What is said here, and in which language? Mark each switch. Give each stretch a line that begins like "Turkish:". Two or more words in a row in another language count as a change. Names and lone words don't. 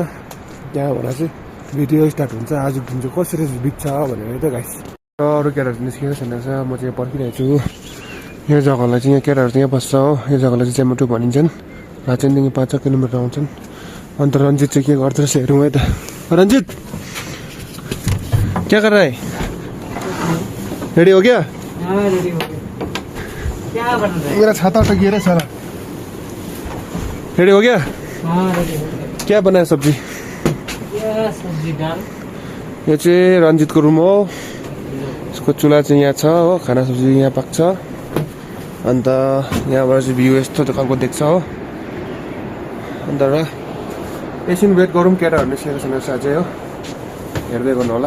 Nepali: त्यहाँबाट चाहिँ भिडियो स्टार्ट हुन्छ। आजको दिन चाहिँ कसरी बित्छ भनेर त गाइस। अरू केटाहरू निस्केको छैन रहेछ, म चाहिँ पर्खिरहेको छु। यो जग्गालाई चाहिँ यहाँ केटाहरू चाहिँ यहाँ बस्छ हो। यो जग्गालाई चाहिँ चेमटु भनिन्छन्। लाचेनदेखि 5 किलोमिटर आउँछन्। अन्त रन्जित चाहिँ के गर्दो रहेछ हेरौँ है त।
Hindi: रन्जित क्या कर रहा है? रेडी हो गया? रेडी हो गया। क्या बन रहा है? मेरा छाता तो गिरा सारा। रेडी हो गया? हाँ रेडी हो गया। क्या बनाया सब्जी? क्या सब्जी दाल?
Nepali: यो चाहिँ रन्जितको रुम हो। यसको चुला चाहिँ यहाँ छ हो। खाना सब्जी यहाँ पाक्छ। अन्त यहाँबाट चाहिँ भ्यू यस्तो खालको देख्छ हो। अन्त र एकछिन वेट गरौँ, केटाहरू निस्केको छैन साँच्चै हो। हेर्दै गर्नु होला।